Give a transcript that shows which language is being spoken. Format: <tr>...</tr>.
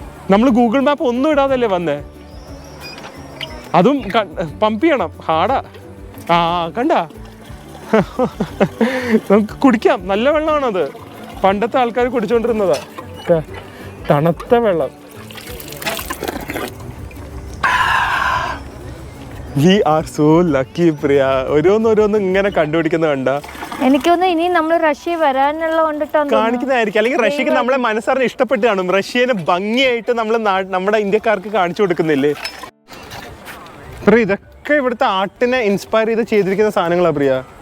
<ml>നമ്മൾ Google map ഒന്നും ഇടാതല്ലേ വന്നേ. അതും പമ്പ് ചെയ്യണം, ഹാർഡാ. ആ, കണ്ട, നമുക്ക് കുടിക്കാം. നല്ല വെള്ളമാണത്. പണ്ടത്തെ ആൾക്കാർ കുടിച്ചോണ്ടിരുന്നതാ, തണുത്ത വെള്ളം.</ml> <en>We are so lucky, Priya.</en> <ml>ഓരോന്നോരോന്ന് ഇങ്ങനെ കണ്ടുപിടിക്കുന്ന കണ്ട. എനിക്കൊന്ന് ഇനി നമ്മൾ റഷ്യ വരാനുള്ള കാണിക്കുന്നതായിരിക്കും. അല്ലെങ്കിൽ റഷ്യക്ക് നമ്മളെ മനസ്സറിഞ്ഞ് ഇഷ്ടപ്പെട്ട് കാണും. റഷ്യനെ ഭംഗിയായിട്ട് നമ്മൾ നമ്മുടെ ഇന്ത്യക്കാർക്ക് കാണിച്ചു കൊടുക്കുന്നില്ലേ. പ്രിയ, ഇതൊക്കെ ഇവിടുത്തെ ആർട്ടിനെ ഇൻസ്പയർ ചെയ്തിരിക്കുന്ന സാധനങ്ങളാണ് പ്രിയ.</ml>